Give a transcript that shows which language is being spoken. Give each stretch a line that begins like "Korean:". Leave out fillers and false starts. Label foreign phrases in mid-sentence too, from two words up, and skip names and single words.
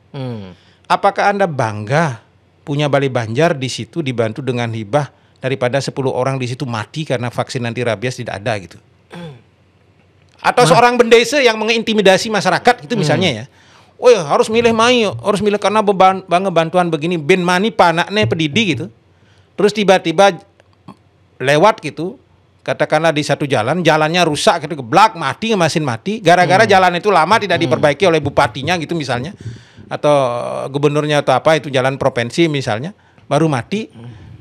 Indonesian: Apakah Anda bangga punya Balai Banjar di situ dibantu dengan hibah daripada 10 orang di situ mati karena vaksin anti rabies tidak ada gitu? Atau seorang bendesa yang mengintimidasi masyarakat itu misalnya ya. Oh ya harus milih harus milih karena bangga bantuan begini,
Balinese: ben mani panaknya pedidi gitu.
Indonesian: Terus tiba-tiba lewat gitu, katakanlah di satu jalannya rusak gitu, geblak mati, mesin mati, gara-gara jalan itu lama tidak diperbaiki oleh bupatinya gitu misalnya, atau gubernurnya atau apa, itu jalan provinsi misalnya, baru mati.